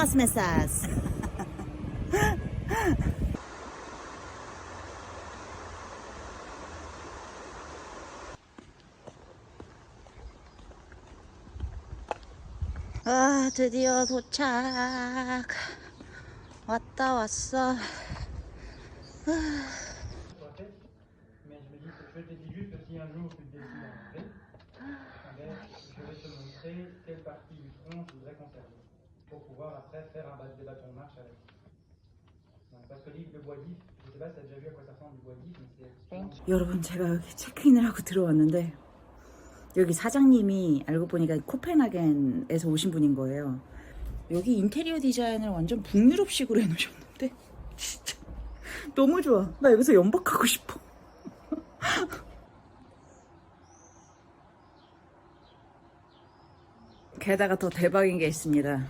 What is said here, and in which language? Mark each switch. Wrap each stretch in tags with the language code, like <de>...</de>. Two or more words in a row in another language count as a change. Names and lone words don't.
<ko>아 드디어 도착. 왔어.</ko> <fr>Mais je me dis, je te dis juste que si un jour tu décides d'enlever, je vais te montrer quelle partie du front je voudrais conserver pour pouvoir après faire des bâtons de marche avec. Donc, parce que le bois d'if, je sais pas si tu as déjà vu à quoi ça ressemble du bois d'if, mais c'est.</fr> <ko>여러분 제가 여기 체크인을 하고 들어왔는데 여기 사장님이 알고 보니까 코펜하겐에서 오신 분인 거예요. 여기 인테리어 디자인을 완전 북유럽식으로 해놓으셨는데 진짜 너무 좋아. 나 여기서 연박하고 싶어. 게다가 더 대박인 게 있습니다.</ko>